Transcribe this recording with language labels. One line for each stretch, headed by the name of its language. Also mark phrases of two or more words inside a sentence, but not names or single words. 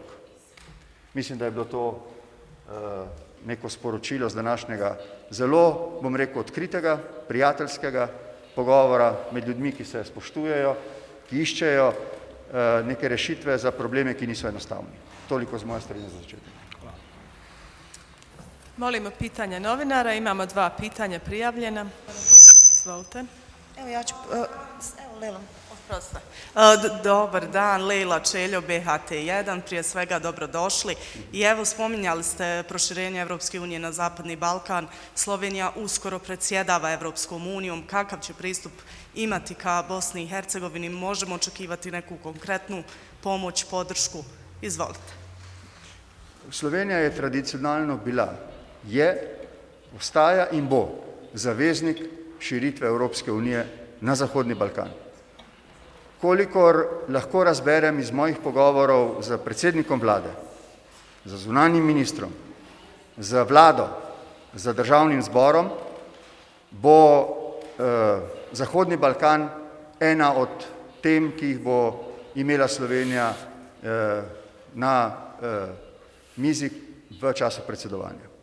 Slovenian: Mislim, da je bilo to neko sporočilo z današnjega zelo, bom rekel, odkritega, prijateljskega pogovora med ljudmi, ki se spoštujejo, ki iščejo neke rešitve za probleme, ki niso enostavni. Toliko z moje strani za začetek.
Bosnian: Molimo pitanja novinara, imamo 2 pitanja prijavljena. Izvolite. Evo ja ću, evo Lela. Oproste. Dobar dan, Lejla Čeljo, BHT1, prije svega dobrodošli. I evo spominjali ste proširenje Evropske unije na Zapadni Balkan. Slovenija uskoro predsjedava Evropskom unijom. Kakav će pristup imati ka Bosni i Hercegovini? Možemo očekivati neku konkretnu pomoć, podršku? Izvolite.
Slovenian: Slovenija je tradicionalno bila, je, ostaja in bo zaveznik širitve Evropske unije na Zahodni Balkan. Kolikor lahko razberem iz mojih pogovorov z predsednikom vlade, z zunanjim ministrom, z vlado, z državnim zborom, bo Zahodni Balkan ena od tem, ki jih bo imela Slovenija na mizi v času predsedovanja.